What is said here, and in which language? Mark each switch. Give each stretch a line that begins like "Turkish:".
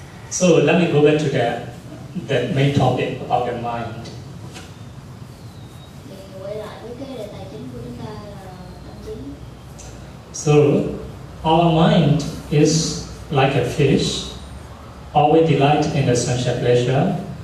English: So let me go back to the main topic about the mind.
Vietnamese: Thì quay lại với cái đề tài chính của chúng ta là tâm trí.
English: So our mind is like a fish, always delight in the sensual pleasure.